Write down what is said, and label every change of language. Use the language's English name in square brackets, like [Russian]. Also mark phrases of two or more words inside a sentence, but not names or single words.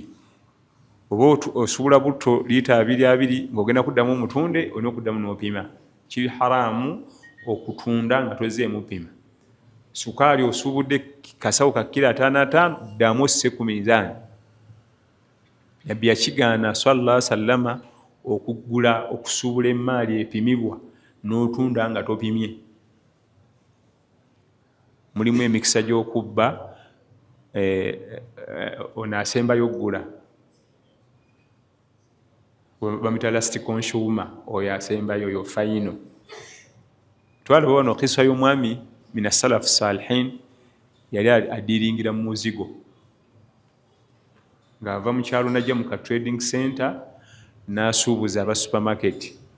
[Ganda] Oba osubula butto lita 2 ng'ogenda kuddamu omutunde, olina okuddamu n'opima. Kiri haramu okutunda nga tozzeemu pima. Sukaali osuubudde kasawo ka kilo 55, ddamu osse ku mizan. Nabbi yakigaana [Arabic] صلى الله عليه وسلم [Ganda] okugula okusuubula emaali epimibwa n'otunda nga topimye. Mulimu emikisa gy'okubba, ono asembayo oggula, bamuyita [English] last consumer, [Ganda] oyo asembayo, oyo fayino. Twalaba wano kisa y'omwami [Arabic] من السلف الصالحين [Ganda] yali adiringira mu muzigo ng'ava mu kyalo najja mu ka [English] trading center [Ganda] n'asuubuza aba supermarket.